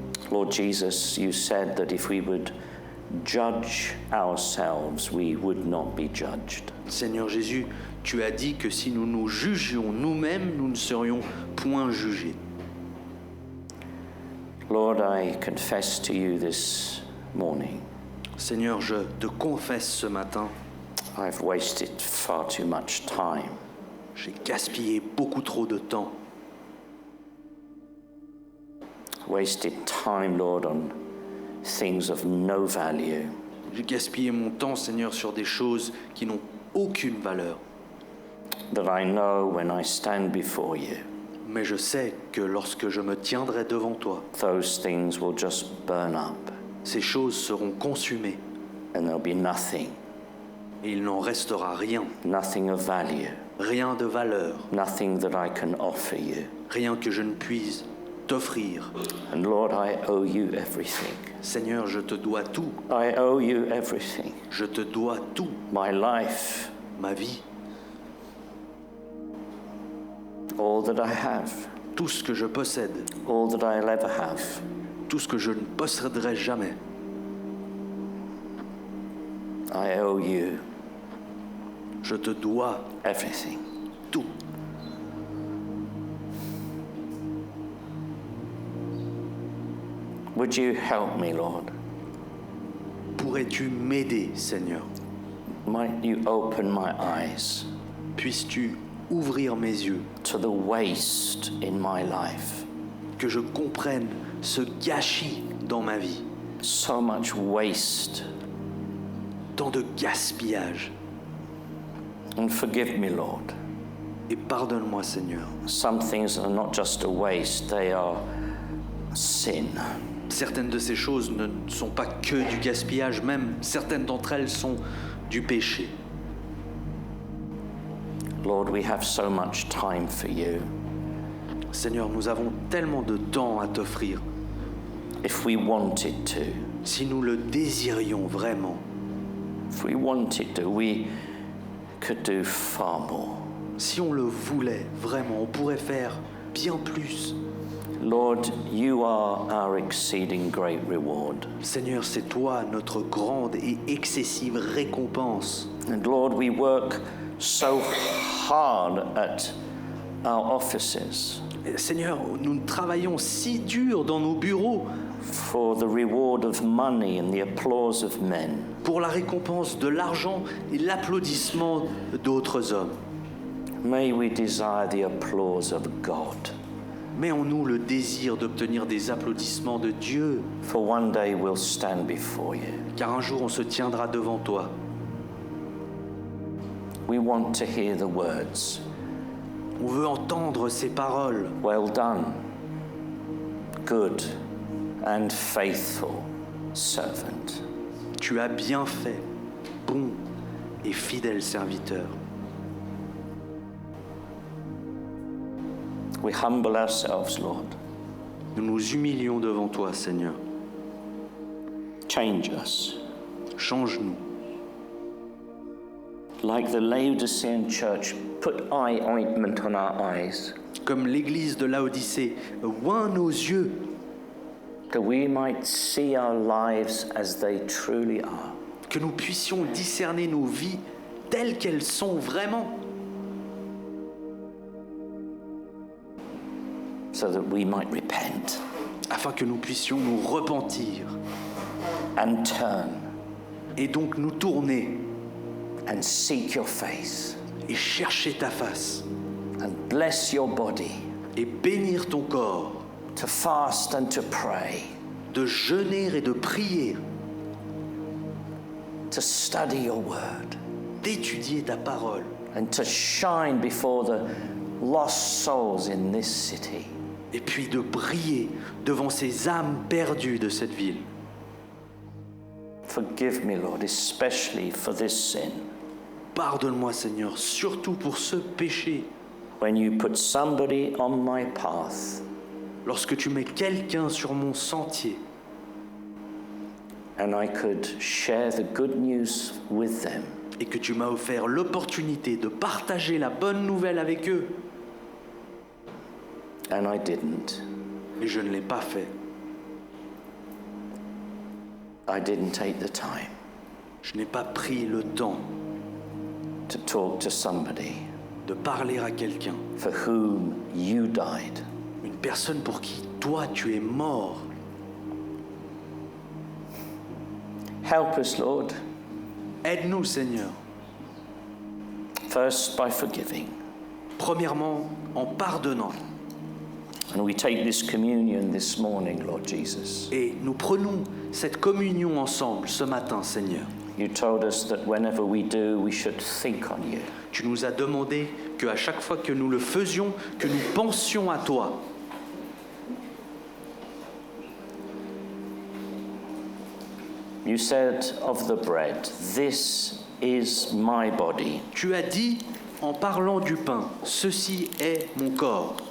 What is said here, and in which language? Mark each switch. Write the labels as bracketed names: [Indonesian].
[English] Lord Jesus, you said that if we would judge ourselves, we would not be judged. [French] Seigneur Jésus, tu as dit que si nous nous jugions nous-mêmes, nous ne serions point jugés. [English] Lord, I confess to you this morning, [French] Seigneur, je te confesse ce matin, [English] I've wasted far too much time. [French] j'ai gaspillé beaucoup trop de temps. [English] Wasted time, Lord, on things of no value. [French] J'ai gaspillé mon temps, Seigneur, sur des choses qui n'ont aucune valeur. [English] That I know when I stand before you, [French] Mais je sais que lorsque je me tiendrai devant toi, [English] those things will just burn up [French] ces choses seront consumées [English] and there'll be nothing, [French] et il n'en restera rien, [English] nothing of value, [French] rien de valeur, [English] nothing that I can offer you. [French] rien que je ne puisse t'offrir. [English] And Lord, I owe you everything. [French] Seigneur, je te dois tout, [English] I owe you everything. [French] je te dois tout, [English] My life, [French] ma vie, [English] all that I have, [French] tout ce que je possède, [English] all that I'll ever have. [French] tout ce que je ne posséderai jamais. [English] I owe you [French] Je te dois [English] everything. [French] tout. [English] Would you help me, Lord? [French] Pourrais-tu m'aider, Seigneur? [English] Might you open my eyes [French] Puisses-tu ouvrir mes yeux, [English] to the waste in my life? [French] que je comprenne ce gâchis dans ma vie, [English] So much waste. [French] tant de gaspillage. [English] And forgive me, Lord. [French] Et pardonne-moi, Seigneur. [English] Some things are not just a waste, they are sin. [French] Certaines de ces choses ne sont pas que du gaspillage, même certaines d'entre elles sont du péché. [English] Lord, we have so much time for you. [French] Seigneur, nous avons tellement de temps à t'offrir. [English] If we wanted to, [French] Si nous le désirions vraiment, [English] if we wanted to, we could do far more. [French] si on le voulait vraiment, on pourrait faire bien plus. [English] Lord, you are our exceeding great reward. [French] Seigneur, c'est toi notre grande et excessive récompense. [English] And Lord, we work so hard at our offices [French] Et Seigneur, nous travaillons si dur dans nos bureaux [English] for the reward of money and the applause of men. [French] pour la récompense de l'argent et l'applaudissement d'autres hommes. [English] May we desire the applause of God, [French] Mets en nous le désir d'obtenir des applaudissements de Dieu, [English] for one day we'll stand before you. [French] car un jour on se tiendra devant toi. [English] We want to hear the words, [French] On veut entendre ces paroles. [English] well done, good and faithful servant. [French] Tu as bien fait, bon et fidèle serviteur. [English] We humble ourselves, Lord. [French] Nous nous humilions devant toi, Seigneur. [English] Change us. [French] Change-nous. [English] Like the Laodicean church, put eye ointment on our eyes, [French] Comme l'église de Laodicée, oint nos yeux, [English] that we might see our lives as they truly are. [French] que nous puissions discerner nos vies telles qu'elles sont vraiment, [English] So that we might repent [French] afin que nous puissions nous repentir [English] and turn [French] et donc nous tourner [English] and seek your face [French] et chercher ta face [English] and bless your body, [French] et bénir ton corps, [English] to fast and to pray, [French] de jeûner et de prier, [English] to study your word, [French] d'étudier ta parole [English] and to shine before the lost souls in this city. [French] et puis de briller devant ces âmes perdues de cette ville. [English] Forgive me, Lord, especially for this sin. [French] Pardonne-moi, Seigneur, surtout pour ce péché. [English] When you put somebody on my path [French] Lorsque tu mets quelqu'un sur mon sentier [English] and I could share the good news with them, [French] et que tu m'as offert l'opportunité de partager la bonne nouvelle avec eux, [English] and I didn't. [French] et je ne l'ai pas fait. [English] I didn't take the time [French] Je n'ai pas pris le temps [English] to talk to somebody [French] de parler à quelqu'un, [English] for whom you died. [French] une personne pour qui toi tu es mort. [English] Help us, Lord, [French] Aide-nous, Seigneur. [English] first by forgiving. [French] Premièrement, en pardonnant. [English] And we take this communion this morning, Lord Jesus. [French] Et nous prenons cette communion ensemble ce matin, Seigneur. [English] You told us that whenever we do, we should think on you. [French] Tu nous as demandé qu'à chaque fois que nous le faisions, que nous pensions à toi. [English] You said of the bread, this is my body, [French] Tu as dit, en parlant du pain, ceci est mon corps,